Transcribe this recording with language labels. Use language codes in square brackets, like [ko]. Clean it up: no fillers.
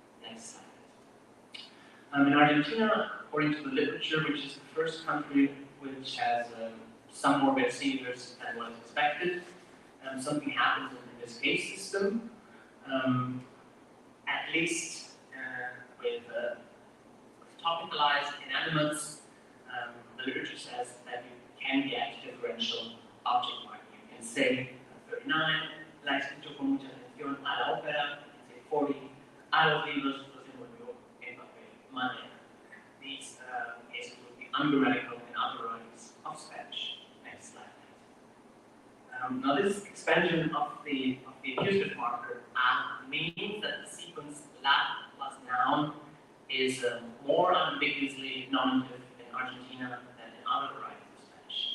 [en] Next slide. In Argentina, according to the literature, which is the first country which has some more bear singulars than was expected, something happens in this case system. At least with topicalized inanimates, the literature says that you can get differential object marking. You can say 39, [es] la escucho con mucha atención a la ópera, [en] you can say 40, [es] a los libros los envolvió en papel madera. [en] These cases would be ungrammatical in other varieties of Spanish. Next slide. Now this expansion of the accusative marker a means that the sequence la plus noun is more unambiguously nominative in Argentina than in other varieties of Spanish.